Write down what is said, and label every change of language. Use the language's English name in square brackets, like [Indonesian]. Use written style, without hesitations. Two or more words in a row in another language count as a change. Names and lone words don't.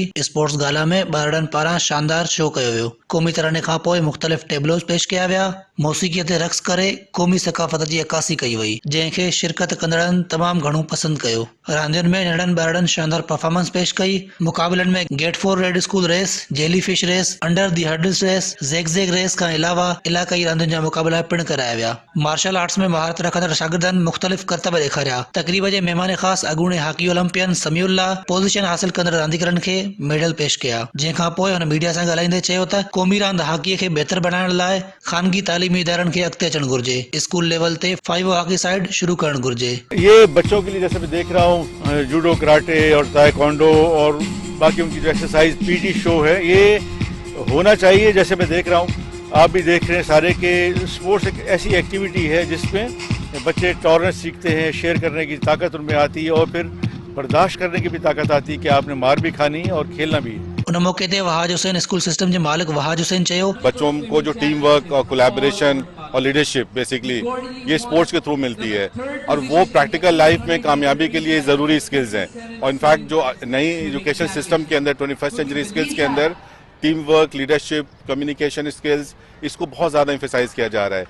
[English] sports gala [Sindhi] में ॿारड़नि पारां शानदार शो कयो वियो। क़ौमी तराने खां पोइ मुख़्तलिफ़ टेबलोस पेश कया विया। मौसीक़ीअ ते रक़्स करे क़ौमी सक़ाफ़त जी अक्कासी कई वई, जंहिंखे शिरकत कंदड़नि तमामु घणो पसंदि कयो। रांदियुनि में नंढनि ॿारड़नि शानदार परफॉर्मेंस पेश कई। मुक़ाबलनि में [English] get for red school race, jelly fish race, under the hurdles race, zig race [Sindhi] खां अलावा इलाक़ाई रांदियुनि जा मुक़ाबला पिणु कराया विया। [English] martial arts [Sindhi] में महारत रखंदड़ शागिर्दनि मुख़्तलिफ़ करतब ॾेखारिया। तक़रीब जे महिमान ख़ासि अॻूणे [English] hockey Olympian [Sindhi] समीउल्लाह पोज़ीशन हासिल कंदड़ रांदीगरनि खे मेडल पेश कया, जंहिंखां पोइ हुन मीडिया सां ॻाल्हाईंदे चयो त क़ौमी रांदि हॉकीअ खे बहितर बनाइण लाइ ख़ानगी तालीमी इदारनि खे अॻिते अचणु घुरिजे। [English] school level [Sindhi] ते [English] 5A hockey side [Sindhi] शुरू करणु घुरिजे। [Urdu] یہ بچوں کے لیے جیسے میں دیکھ رہا ہوں جوڈو، کراٹے اور تائیکوانڈو اور باقی ان کی جو ایکسرسائز [English] PT show [Urdu] ہے، یہ ہونا چاہیے. جیسے میں دیکھ رہا ہوں، آپ بھی دیکھ رہے ہیں سارے کے اسپورٹس ایک ایسی ایکٹیویٹی ہے جس میں بچے ٹالرینس سیکھتے ہیں، شیئر کرنے کی طاقت ان میں آتی ہے، اور پھر برداشت کرنے کی بھی طاقت آتی ہے کہ آپ نے مار بھی کھانی ہے اور کھیلنا بھی ہے. [Sindhi] उन मौके ते वहाज हुसैन स्कूल सिस्टम जे मालिक वहाज हुसैन चयो, [Urdu] بچوں کو جو [English] team work [Urdu] اور کولیبوریشن اور [English] leadership basically [Urdu] یہ اسپورٹس کے تھرو ملتی ہے، اور وہ [English] practical life [Urdu] میں کامیابی کے لیے ضروری اسکلز ہیں. اور ان فیکٹ جو نئی [English] education system [Urdu] کے اندر [English] 21st century skills [Urdu] کے اندر [English] team work, leadership, communication skills, [Urdu] اس کو بہت زیادہ ایمفسائز کیا جا رہا ہے.